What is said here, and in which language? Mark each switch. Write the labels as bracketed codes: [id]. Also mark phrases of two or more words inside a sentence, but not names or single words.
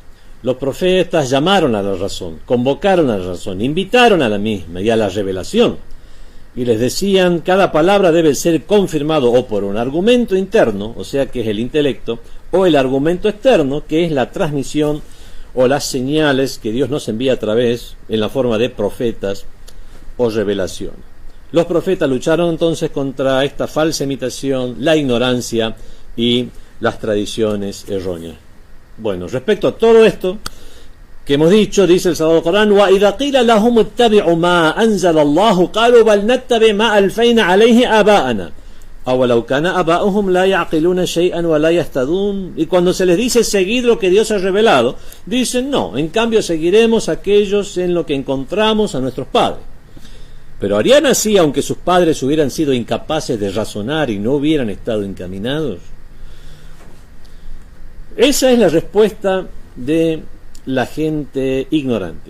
[es] Los profetas llamaron a la razón, convocaron a la razón, invitaron a la misma y a la revelación, y les decían: cada palabra debe ser confirmado o por un argumento interno, o sea que es el intelecto, o el argumento externo, que es la transmisión o las señales que Dios nos envía a través, en la forma de profetas o revelación. Los profetas lucharon entonces contra esta falsa imitación, la ignorancia y las tradiciones erróneas. Bueno, respecto a todo esto que hemos dicho, dice el Sagrado Corán: [ar] وَإِذَا قِيلَ لَهُمُ اتَّبِعُوا مَا أَنزَلَ اللَّهُ قَالُوا بَلْ نَتَّبِعْ مَا أَلْفَيْنَا عَلَيْهِ آبَاءَنَا أَوَلَوْ كَانَ آبَاؤُهُمْ لَا يَعْقِلُونَ شَيْئًا وَلَا يَهْتَدُونَ. [es] Y cuando se les dice seguid lo que Dios ha revelado, dicen no, en cambio seguiremos aquellos en lo que encontramos a nuestros padres. Pero harían así aunque sus padres hubieran sido incapaces de razonar y no hubieran estado encaminados. Esa es la respuesta de la gente ignorante.